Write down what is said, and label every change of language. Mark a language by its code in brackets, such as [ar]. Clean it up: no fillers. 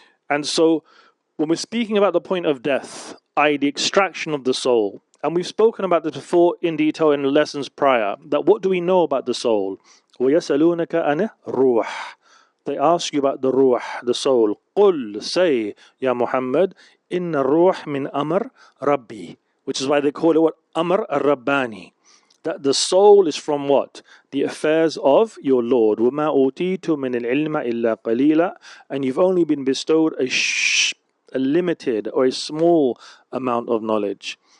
[en] And so, when we're speaking about the point of death, i.e. the extraction of the soul, and we've spoken about this before in detail in lessons prior, that what do we know about the soul? [ar] وَيَسَلُونَكَ عَنِ الرُّوحِ. [en] They ask you about the ruh, the soul. [ar] قُلْ, [en] say, [ar] Ya Muhammad, إِنَّ الرُّوحِ مِنْ أَمْرِ رَبِّي. [en] Which is why they call it what? Amr al-Rabbani. That the soul is from what? The affairs of your Lord. [ar] وَمَا أُوتِيتُ مِنَ الْعِلْمَ إِلَّا قَلِيلًا. [en] And you've only been bestowed a limited or a small amount of knowledge.